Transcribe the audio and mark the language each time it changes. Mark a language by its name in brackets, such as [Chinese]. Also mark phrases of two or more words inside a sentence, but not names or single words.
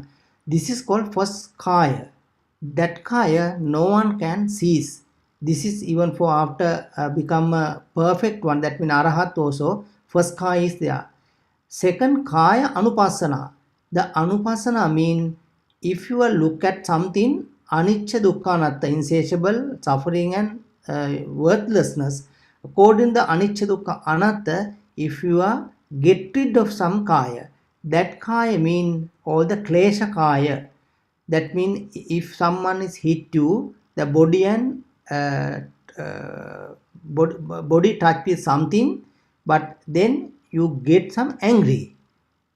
[English] This is called first Kaya. That Kaya no one can seize. This is even for after become a perfect one, that means Arahat also, first Kaya is there. Second, [Pali] Kaya Anupassana. [English] The Anupassana mean if you look at something, [Pali] anicca, dukkha, anatta, [English] insatiable, suffering and worthlessness, according to the [Pali] anicca, dukkha, anatta, [English] if you are get rid of some Kaya, that Kaya mean all the [Pali] klesha Kaya. [English] That means if someone is hit you, the body and body touch with something, but then you get some angry.